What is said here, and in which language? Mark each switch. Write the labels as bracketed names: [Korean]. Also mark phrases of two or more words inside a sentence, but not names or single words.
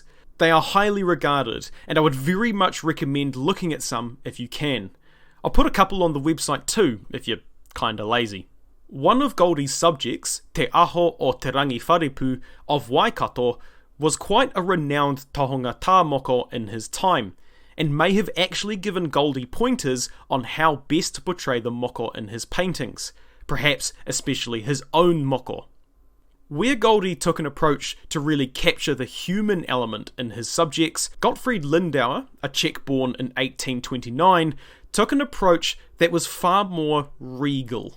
[English] They are highly regarded, and I would very much recommend looking at some if you can. I'll put a couple on the website too, if you're kinda lazy. One of Goldie's subjects, Te Aho o Te Rangi Wharepu of Waikato, was quite a renowned [Māori] tohunga tā moko [English] in his time, and may have actually given Goldie pointers on how best to portray the moko in his paintings, perhaps especially his own moko. Where Goldie took an approach to really capture the human element in his subjects, Gottfried Lindauer, a Czech born in 1829, took an approach that was far more regal.